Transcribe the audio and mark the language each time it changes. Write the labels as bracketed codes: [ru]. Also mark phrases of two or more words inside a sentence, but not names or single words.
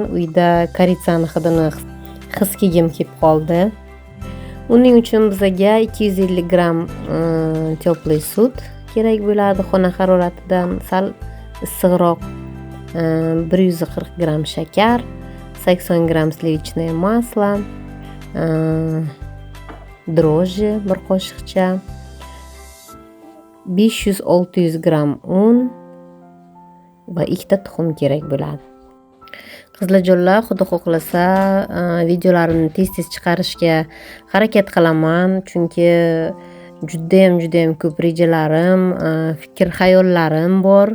[uz] Uyda koritsani hidini his kelgim kelib qoldi. Uning uchun bizga 250 gram теплый sut kerak bo'ladi. Xona haroratidan sal issiqroq 140 gram shakar, 80 gram [ru] сливочное масло, дрожжи [uz] bir qoshiqcha, 500-600 gram un va 2 ta tuxum kerak bo'ladi. Qizlarjonlar, xudo xohlasa videolarimni tez-tez chiqarishga harakat qilaman, chunki juda ham ko'p rejalarim, fikr-xayollarim bor.